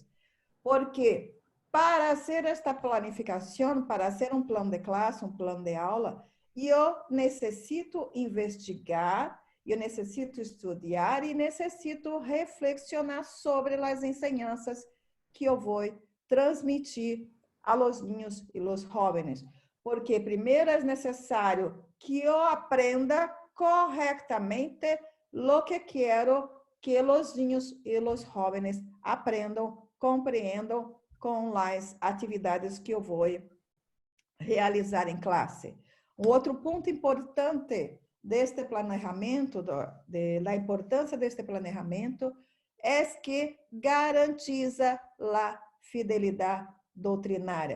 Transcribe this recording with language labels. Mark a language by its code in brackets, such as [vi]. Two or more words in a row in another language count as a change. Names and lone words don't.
[pt] Porque para fazer esta planificação, para fazer um plano de classe, um plano de aula, eu necessito investigar, eu necessito estudar e necessito reflexionar sobre as ensinanças que eu vou transmitir a [es] los niños [pt] e [es] los jóvenes. [pt] Porque primeiro é necessário que eu aprenda corretamente [es] lo que [pt] quero que [es] los niños [pt] e [es] los jóvenes [pt] aprendam, compreendam com as atividades que eu vou realizar em classe. Outro ponto importante deste planejamento, da importância deste planejamento, é que garantiza a fidelidade doutrinária.